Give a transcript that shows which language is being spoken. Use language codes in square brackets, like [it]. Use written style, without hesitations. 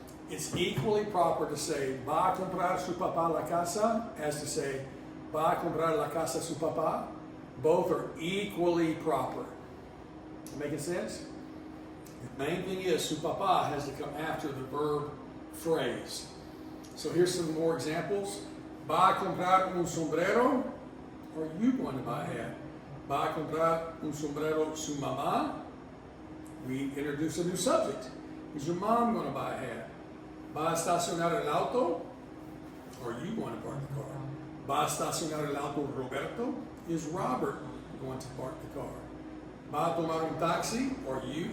[en] It's equally proper to say [es] va a comprar su papá la casa [en] as to say [es] va a comprar la casa su papá. [en] Both are equally proper. Making sense? The main thing is [es] su papá [en] has to come after the verb phrase. So here's some more examples. [es] Va a comprar un sombrero. [en] Are you going to buy a hat? [es] Va a comprar un sombrero su mamá. [en] We introduce a new subject. Is your mom going to buy a hat? [es] Va a estacionar el auto. [en] Are you going to park the car? [es] Va a estacionar el auto Roberto. [en] Is Robert going to park the car? [es] Va a tomar un taxi. [en] Or you?